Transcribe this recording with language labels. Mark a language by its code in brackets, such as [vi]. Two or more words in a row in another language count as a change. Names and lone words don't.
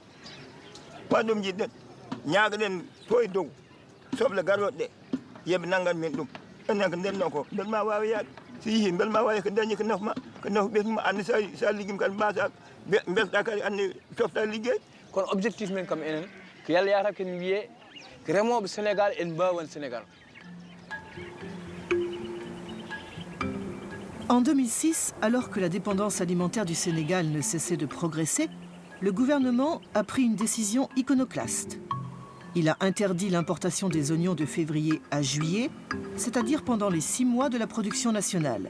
[ff] ɗum jiɗɗen ñaagaɗen to e dow soble garoɗe ɗe yooɓe nanggan men ɗum enen ko ndenno ko bel ma wawi yaade so yeehi bel ma wawi ko dañi ko nafma ɓesma andi sa liggima kadi mbasa belɗa kadi andi tofta liggey kono objectif men kam enen ko yalla yata ken wiye ko remoɓe Sénégal en mbawan Sénégal. [fr] En 2006, alors que la dépendance alimentaire du Sénégal ne cessait de progresser, le gouvernement a pris une décision iconoclaste. Il a interdit l'importation des oignons de février à juillet, c'est-à-dire pendant les 6 mois de la production nationale.